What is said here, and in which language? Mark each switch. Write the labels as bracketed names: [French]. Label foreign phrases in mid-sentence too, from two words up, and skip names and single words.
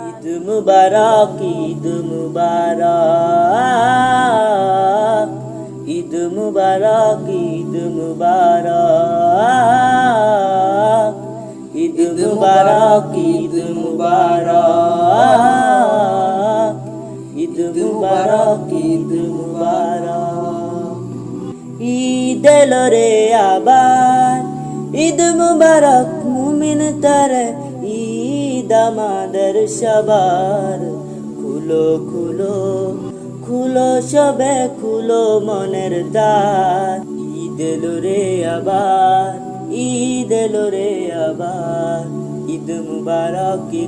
[Arabic] عید مبارک، عید مبارک، عید مبارک، عید مبارک، عید مبارک، عید مبارک، عید مبارک، عید مبارک، [Bangla] ঈদ এলো রে আবার, ঈদ মুবারক মুমিন তারে, ঈদ আমাদের সবার, খুলো খুলো খুলো সবে খুলো মনের দ্বার, ঈদ এলো রে আবার, ঈদ এলো রে আবার, ঈদ মুবারক, ঈদ